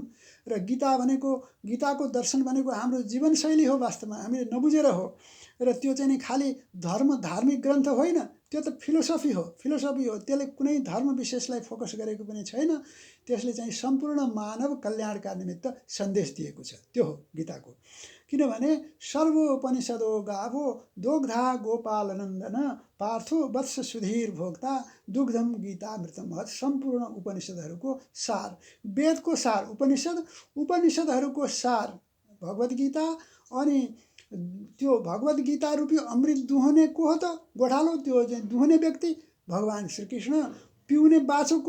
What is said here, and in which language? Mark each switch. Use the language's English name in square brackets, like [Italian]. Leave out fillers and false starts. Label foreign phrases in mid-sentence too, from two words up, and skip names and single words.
[Nepali] र गीताको दर्शन भनेको हाम्रो जीवनशैली हो। वास्तवमा हामीले नबुझेर हो। र त्यो चाहिँ नि खालि धार्मिक ग्रन्थ होइन, त्यो त फिलोसफी हो। त्यसले कुनै धर्म विशेषलाई फोकस गरेको पनि छैन। त्यसले चाहिँ सम्पूर्ण मानव कल्याणका निमित्त सन्देश दिएको छ। त्यो हो गीताको। [Sanskrit] किनभने सर्वोपनिषदो गावो दोग्धा गोपालनन्दन, पार्थो वत्स सुधीर भोक्ता, दुग्धम गीतामृतम महत्। [Nepali] सम्पूर्ण उपनिषदहरूको सार, वेदको सार उपनिषदहरूको सार भगवत गीता। अनि त्यो भगवत गीता रूपी अमृत दुहुने को हो त? गोठालो। त्यो चाहिँ दुहुने व्यक्ति भगवान् श्रीकृष्ण, पिउने बाछो को?